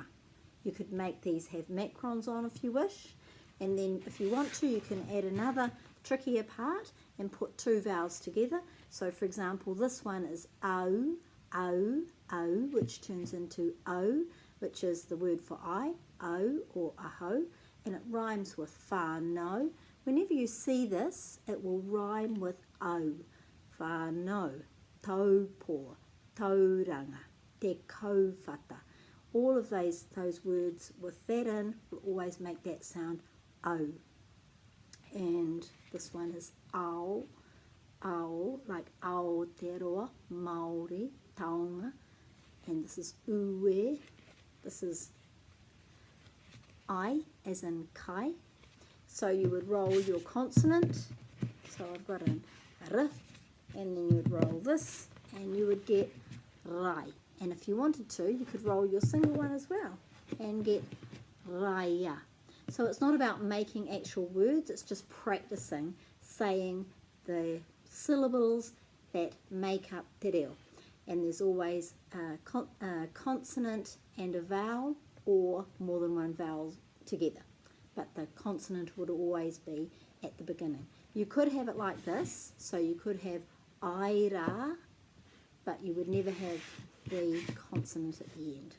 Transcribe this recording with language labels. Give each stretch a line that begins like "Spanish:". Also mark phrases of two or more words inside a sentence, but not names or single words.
English: You could make these have macrons on if you wish, and then if you want to, you can add another trickier part and put 2 vowels together. So for example, this one is au, au, au, which turns into o, which is the word for I, o or aho, and it rhymes with whānau. Whenever you see this, it will rhyme with o. Whānau, taupō, tauranga, te kauwhata. All of those words with that in will always make that sound o. And this one is ao, ao, like Aotearoa, Māori, taonga. And this is ue. This is I, as in kai. So you would roll your consonant. So I've got an r, and then you would roll this, and you would get rai. And if you wanted to, you could roll your single one as well and get raya. So it's not about making actual words, it's just practicing saying the syllables that make up
Māori: te reo.
English: And there's always a consonant and a vowel, or more than one vowel together. But the consonant would always be at the beginning. You could have it like this, so you could have aira, but you would never have the consonant at the end.